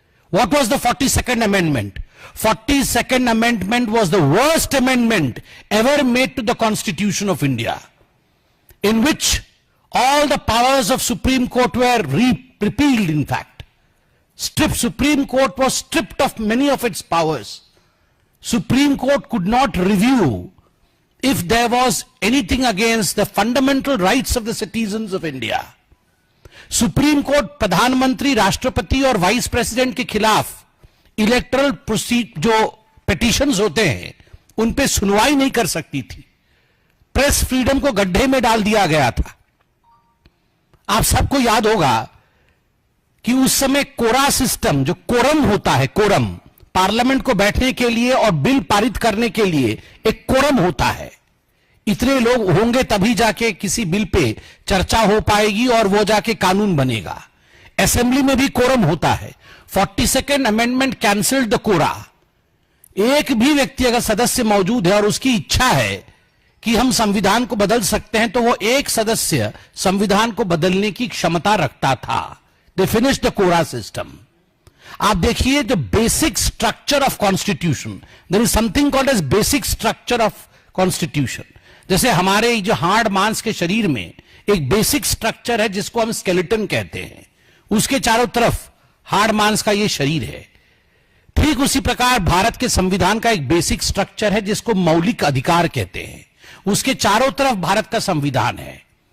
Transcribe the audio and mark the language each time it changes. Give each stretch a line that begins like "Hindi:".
English: What was the 42nd amendment? 42nd amendment was the worst amendment ever made to the Constitution of India, in which all the powers of Supreme Court were repealed, in fact. Supreme Court was stripped of many of its powers. Supreme Court could not review if there was anything against the fundamental rights of the citizens of India.
Hindi: Supreme Court प्रधानमंत्री, राष्ट्रपति और vice president के खिलाफ electoral जो petitions होते हैं उन पे सुनवाई नहीं कर सकती थी। प्रेस फ्रीडम को गड्ढे में डाल दिया गया था। आप सबको याद होगा कि उस समय कोरा सिस्टम, जो कोरम होता है, कोरम पार्लियामेंट को बैठने के लिए और बिल पारित करने के लिए एक कोरम होता है। इतने लोग होंगे तभी जाके किसी बिल पे चर्चा हो पाएगी और वो जाके कानून बनेगा। असेंबली में भी कोरम होता है।
English: 42nd amendment cancelled the quorum.
Hindi: एक भी व्यक्ति अगर सदस्य मौजूद है और उसकी इच्छा है कि हम संविधान को बदल सकते हैं, तो वो एक सदस्य संविधान को बदलने की क्षमता रखता था।
English: They finished the Kora system.
Hindi: आप देखिए
English: the basic structure of constitution. There is something called as basic structure of constitution.
Hindi: जैसे हमारे जो हार्ड मांस के शरीर में एक बेसिक स्ट्रक्चर है जिसको हम स्केलेटन कहते हैं, उसके चारों तरफ हार्ड मांस का ये शरीर है। ठीक उसी प्रकार भारत के संविधान का एक बेसिक स्ट्रक्चर है जिसको मौलिक अधिकार कहते हैं, उसके चारों तरफ भारत का संविधान है।